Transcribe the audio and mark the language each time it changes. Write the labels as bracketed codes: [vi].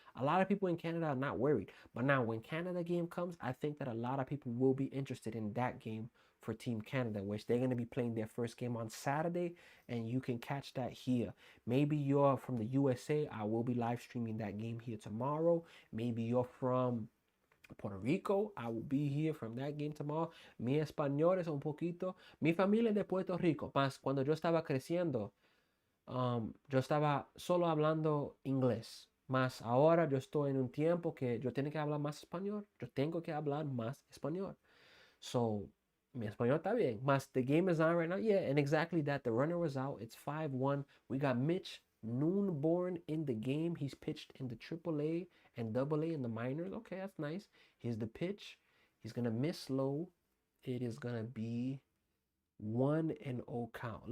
[en] A lot of people in Canada are not worried. But now when Canada game comes, I think that a lot of people will be interested in that game for Team Canada, which they're going to be playing their first game on Saturday, and you can catch that here. Maybe you're from the USA, I will be live streaming that game here tomorrow. Maybe you're from Puerto Rico, I will be here from that game tomorrow. [es] Mi español es un poquito. Mi familia es de Puerto Rico, más cuando yo estaba creciendo, yo estaba solo hablando inglés. Más ahora yo estoy en un tiempo que yo tengo que hablar más español. Yo tengo que hablar más español. So, mi español está bien. [en] Más the game is on right now. Yeah, and exactly that. The runner was out. It's 5-1. We got Mitch Noonborn in the game. He's pitched in the AAA and AA in the minors. Okay, that's nice. Here's the pitch. He's going to miss low. It is going to be 1-0 count.